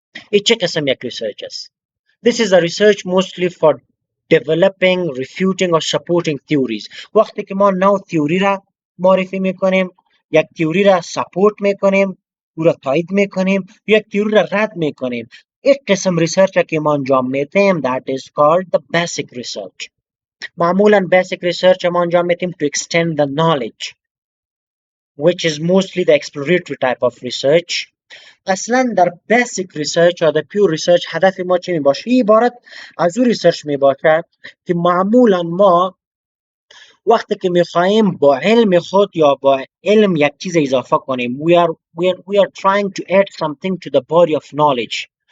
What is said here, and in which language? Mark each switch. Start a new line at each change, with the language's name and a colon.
Persian: این چه قسم یک ریسرچ است؟
English: This is a research mostly for developing, refuting or supporting theories.
Persian: وقتی که ما نو تئوری را معرفی میکنیم، یک تئوری را سپورت میکنیم، او را تایید میکنیم، یک تئوری را رد میکنیم. یک قسم ریسرچ که ما انجام میدیم
English: that is called the basic research. معمولا basic research
Persian: ما انجام میدیم
English: to extend the knowledge, which is mostly the exploratory type of research.
Persian: اصلا در basic research یا در pure research هدف ما چی میباشه؟ این عبارت از اون research میباشه که معمولا ما وقتی که میخواهیم با علم خود یا با علم یک چیز اضافه کنیم
English: we are trying to add something to the body of knowledge.